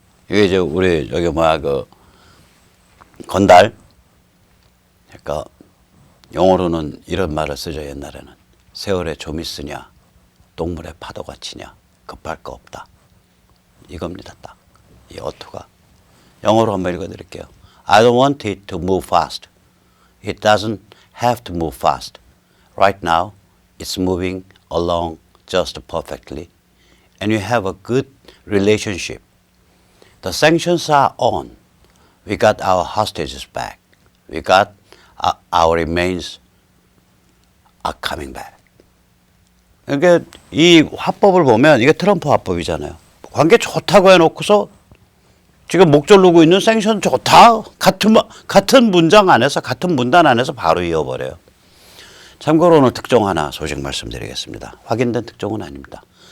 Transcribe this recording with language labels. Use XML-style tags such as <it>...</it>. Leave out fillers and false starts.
<ko>이게 이제 우리 건달. 그러니까 영어로는 이런 말을 쓰죠, 옛날에는. 세월에 좀이 쓰냐, 동물의 파도가 치냐, 급할 거 없다. 이겁니다, 딱. 이 어투가. 영어로 한번 읽어드릴게요.</ko> <en>I don't want it to move fast. It doesn't have to move fast. Right now, it's moving along just perfectly. And you have a good relationship. The sanctions are on. We got our hostages back. We got our remains are coming back.</en> <ko>그러니까 이 화법을 보면 이게 트럼프 화법이잖아요. 관계 좋다고 해놓고서 지금 목 졸르고 있는 생션 좋다. 같은 문장 안에서, 같은 문단 안에서 바로 이어버려요. 참고로 오늘 특종 하나 소식 말씀드리겠습니다. 확인된 특종은 아닙니다.</ko>